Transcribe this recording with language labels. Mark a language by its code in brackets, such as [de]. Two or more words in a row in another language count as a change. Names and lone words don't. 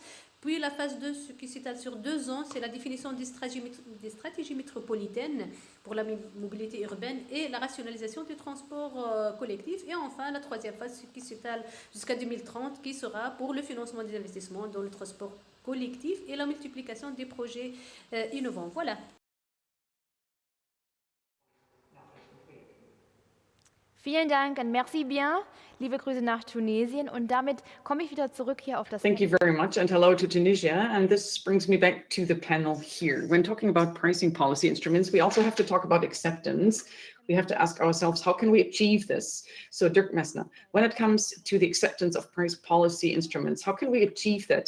[fr] Puis la phase 2, ce qui s'étale sur 2 ans, c'est la définition des stratégies métropolitaines pour la mobilité urbaine et la rationalisation du transport collectif. Et enfin, la 3e phase, qui s'étale jusqu'à 2030, qui sera pour le financement des investissements dans le transport collectif et la multiplication des projets innovants. Voilà. [de] Vielen Dank und [fr] merci bien. [de] Liebe Grüße nach Tunesien. Und damit komme ich wieder zurück hier auf das [en] Thank you very much and hello to Tunisia. And this brings me back to the panel here. When talking about pricing policy instruments, we also have to talk about acceptance. We have to ask ourselves, how can we achieve this? So Dirk Messner, when it comes to the acceptance of price policy instruments, how can we achieve that?